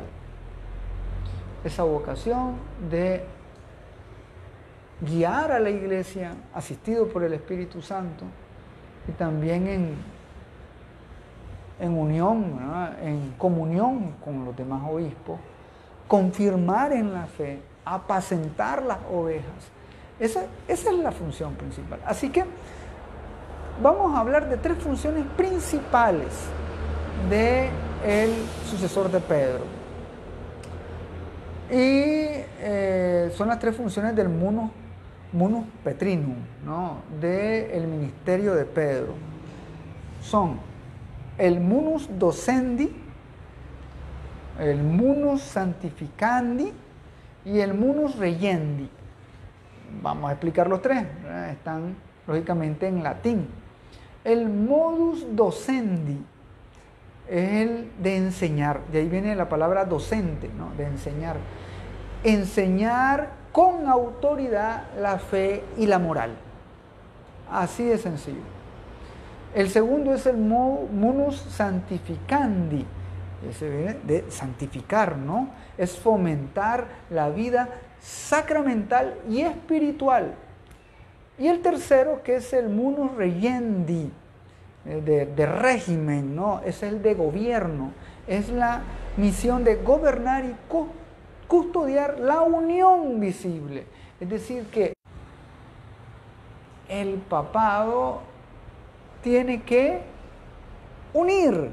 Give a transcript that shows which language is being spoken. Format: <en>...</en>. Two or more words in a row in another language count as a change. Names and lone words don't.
<es>Esa vocación de guiar a la iglesia, asistido por el Espíritu Santo, y también en unión, ¿verdad?, en comunión con los demás obispos, confirmar en la fe, apacentar las ovejas. Esa es la función principal. Así que vamos a hablar de tres funciones principales del sucesor de Pedro. Y son las tres funciones del</es> <la>munus petrinum,</la> <es>¿no?, del ministerio de Pedro. Son el</es> <la>munus docendi,</la> <es>el</es> <la>munus sanctificandi</la> <es>y el</es> <la>munus regendi.</la> <es>Vamos a explicar los tres, ¿verdad? Están lógicamente en latín. El</es> <la>modus docendi</la> <es>es el de enseñar, de ahí viene la palabra docente, ¿no?, de enseñar. Enseñar con autoridad la fe y la moral. Así de sencillo. El segundo es el</es> <la>munus sanctificandi.</la> <es>Ese viene de santificar, ¿no? Es fomentar la vida sacramental y espiritual. Y el tercero, que es el</es> <la>munus regendi,</la> <es>de régimen, ¿no? Es el de gobierno. Es la misión de gobernar y custodiar la unión visible. Es decir, que el papado tiene que unir.</es>